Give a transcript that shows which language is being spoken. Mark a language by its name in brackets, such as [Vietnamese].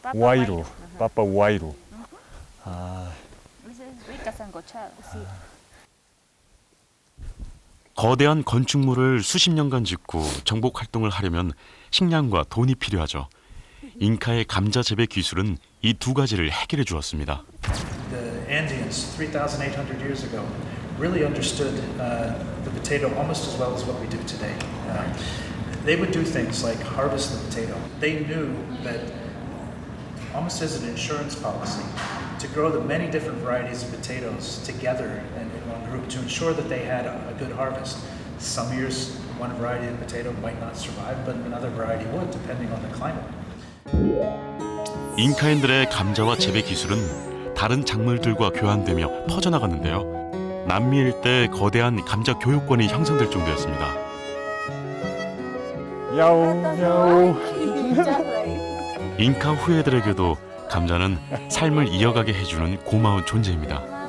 [Spanish] 우아이로. 빠빠 우아이로. 아, Esa es rica sancochada. [Korean] 거대한 건축물을 수십 년간 짓고 정복 활동을 하려면 식량과 돈이 필요하죠. 잉카의 감자 재배 기술은 이 두 가지를 해결해 주었습니다. [English] The Andeans, 3,800 years ago, really understood the potato almost as well as what we do today. They would do things like harvest the potato. They knew that almost as an insurance policy, to grow the many different varieties of potatoes together in one group to ensure that they had a good harvest. Some years, one variety of potato might not survive, but another variety would, depending on the climate. [Korean] 잉카인들의 감자와 재배 기술은 다른 작물들과 교환되며 퍼져나갔는데요. 남미 일대 거대한 감자 교육권이 형성될 정도였습니다. 야옹 야옹. 잉카 후예들에게도 감자는 삶을 이어가게 해주는 고마운 존재입니다.